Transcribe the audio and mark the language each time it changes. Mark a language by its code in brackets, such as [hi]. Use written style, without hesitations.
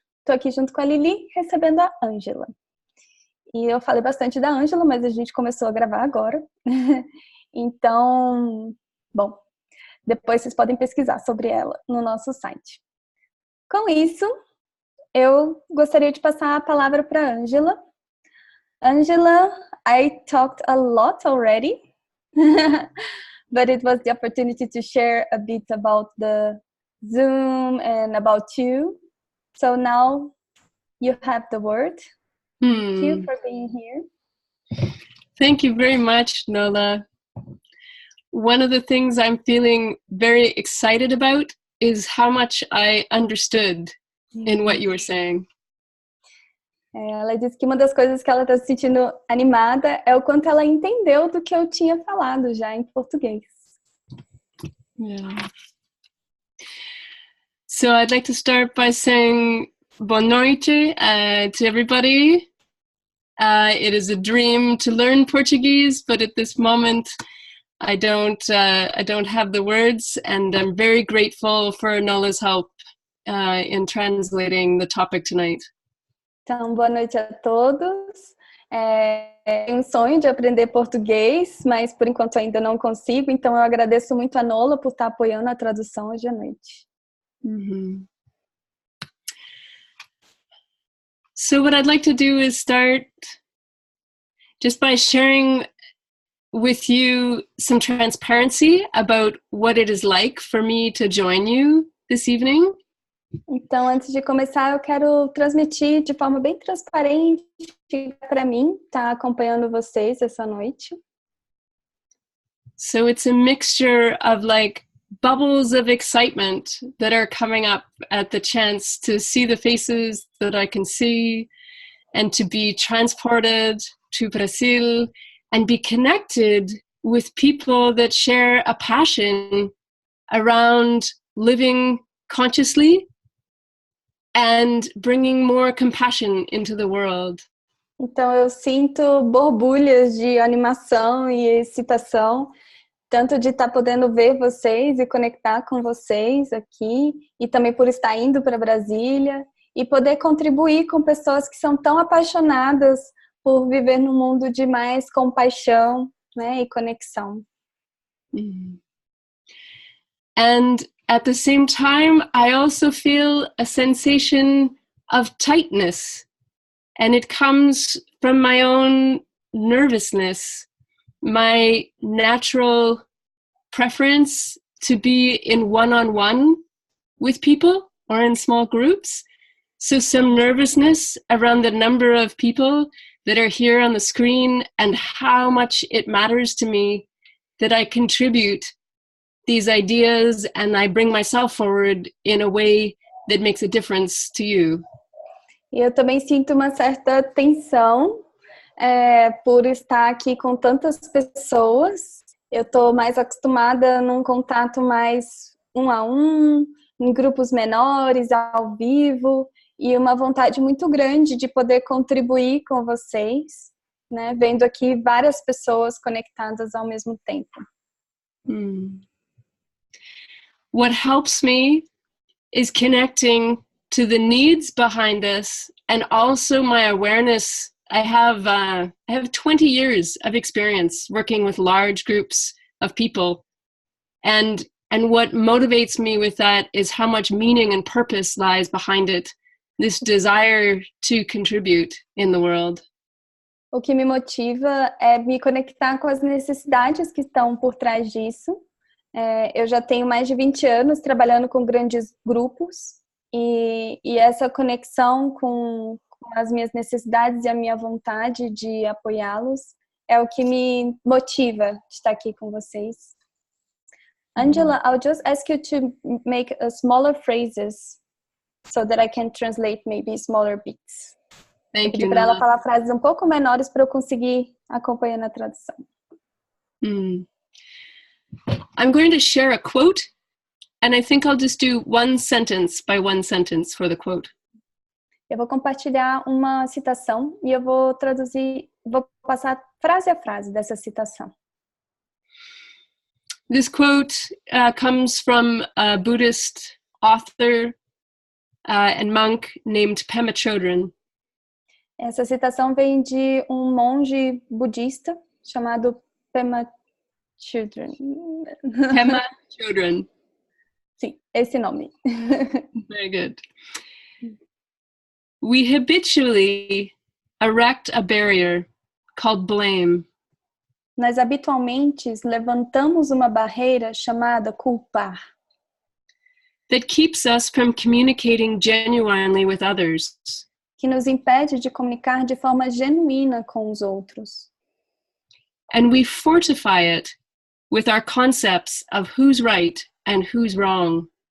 [pt] Estou aqui junto com a Lili, recebendo a Ângela. E eu falei bastante da Ângela, mas a gente começou a gravar agora. Então, bom, depois vocês podem pesquisar sobre ela no nosso site. Com isso, eu gostaria de passar a palavra para a Ângela. [en] Ângela, I talked a lot already, but it was the opportunity to share a bit about the Zoom and about you. So now you have the word. Thank you for being here. Thank you very much, Nola. One of the things I'm feeling very excited about is how much I understood in what you were saying. [pt] Ela disse que uma das coisas que ela está se sentindo animada é o quanto ela entendeu do que eu tinha falado já em português. Yeah. [en] So I'd like to start by saying [pt] boa noite [en] to everybody. It is a dream to learn Portuguese, but at this moment I don't have the words, and I'm very grateful for Nola's help in translating the topic tonight. [pt] Então, boa noite a todos. Tenho um sonho de aprender português, mas por enquanto ainda não consigo, então eu agradeço muito a Nola por estar apoiando a tradução hoje à noite. Mm-hmm. [en] So what I'd like to do is start just by sharing with you some transparency about what it is like for me to join you this evening. [pt] Então, antes de começar, eu quero transmitir de forma bem transparente para mim estar acompanhando vocês essa noite. [en] So it's a mixture of like bubbles of excitement that are coming up at the chance to see the faces that I can see and to be transported to Brazil and be connected with people that share a passion around living consciously and bringing more compassion into the world. [pt] Então eu sinto borbulhas de animação e excitação, tanto de estar podendo ver vocês e conectar com vocês aqui, e também por estar indo para Brasília e poder contribuir com pessoas que são tão apaixonadas por viver num mundo de mais compaixão, né, e conexão. [en] And at the same time, I also feel a sensation of tightness, and it comes from my own nervousness, my natural preference to be in one-on-one with people or in small groups. So some nervousness around the number of people that are here on the screen and how much it matters to me that I contribute these ideas and I bring myself forward in a way that makes a difference to you. [pt] E eu também sinto uma certa tensão por estar aqui com tantas pessoas. Eu estou mais acostumada num contato mais um a um, em grupos menores, ao vivo, e uma vontade muito grande de poder contribuir com vocês, né? Vendo aqui várias pessoas conectadas ao mesmo tempo. [en] What helps me is connecting to the needs behind this and also my awareness. I have 20 years of experience working with large groups of people, and what motivates me with that is how much meaning and purpose lies behind it, this desire to contribute in the world. [pt] O que me motiva é me conectar com as necessidades que estão por trás disso. Eu já tenho mais de 20 anos trabalhando com grandes grupos e essa conexão com as minhas necessidades e a minha vontade de apoiá-los é o que me motiva de estar aqui com vocês. [en] Angela, I'll just ask you to make a smaller phrases so that I can translate maybe smaller bits. Thank you, [pt] para ela [en] Nola. [pt] falar frases um pouco menores para eu conseguir acompanhar na tradução. [en] I'm going to share a quote And I think I'll just do one sentence by one sentence for the quote. [pt] Eu vou compartilhar uma citação e eu vou traduzir, vou passar frase a frase dessa citação. [en] This quote comes from a Buddhist author and monk named Pema Chodron. [pt] Essa citação vem de um monge budista chamado Pema Chodron. Pema Chodron. Sim, esse nome. [en] Very good. We habitually erect a barrier called blame. [pt] Nós habitualmente levantamos uma barreira chamada culpar, [en] that keeps us from communicating genuinely with others. [pt] que nos impede de comunicar de forma genuína com os outros. [en] And we fortify it with our concepts of who's right and who's wrong.